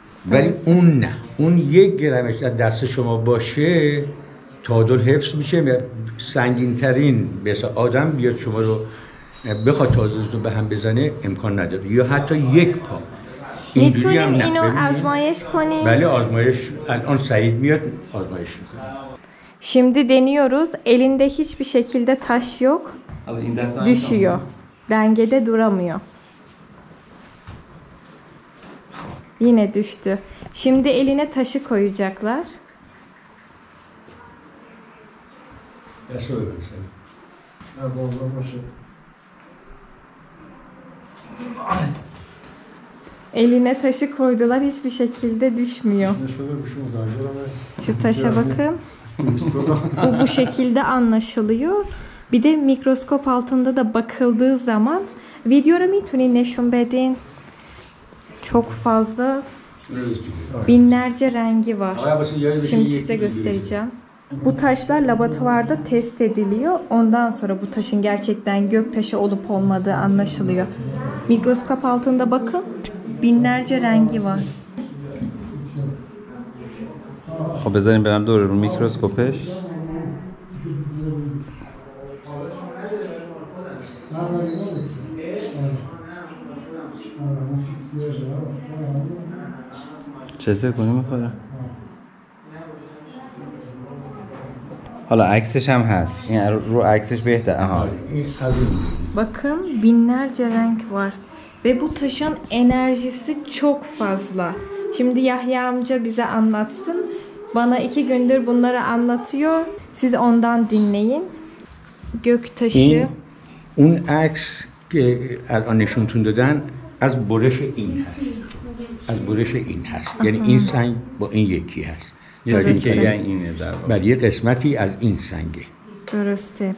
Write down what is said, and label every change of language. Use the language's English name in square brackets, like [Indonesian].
[Persian] ولی اون نه، اون 1 گرمش در دست شما باشه تعادل حفظ میشه. سنگین ترین مثلا آدم بیاد شما رو بخواد تعادلتون به هم بزنه امکان نداره، یا حتی 1 پا. میتونیم اینو آزمایش کنیم؟ بله آزمایش الان Said میاد آزمایش میکنه. [Turkish] Şimdi deniyoruz. Elinde hiçbir şekilde taş yok. Düşüyor. Dengede duramıyor. Yine düştü. Şimdi eline taşı koyacaklar. Eline taşı koydular, hiçbir şekilde düşmüyor. Şu taşa bakın. Bu şekilde anlaşılıyor. Bir de mikroskop altında da bakıldığı zaman video [Persian] رو میتونی نشون بدین. [Turkish] Çok fazla binlerce rengi var. Şimdi size göstereceğim. Bu taşlar laboratuvarda test ediliyor. Ondan sonra bu taşın gerçekten göktaşı olup olmadığı anlaşılıyor. Mikroskop altında bakın. Binlerce rengi var. [Persian] خب بذاریم برم دور رو میکروسکوپش. چه کنیم میخوره؟ حالا عکسش هم هست. این رو عکسش بهتر. آها. [Turkish] Bakın binlerce renk var. Ve bu taşın enerjisi çok fazla. Şimdi Yahya amca bize anlatsın. Bana 2 gündür bunları anlatıyor. Siz ondan dinleyin. Göktaşı. [Persian] اون عکس که الان نشونتون دادن از برش این هست. از برش این هست. یعنی این سنگ با این یکی هست. یعنی که اینه در واقع. بله یه قسمتی از این سنگه. درسته.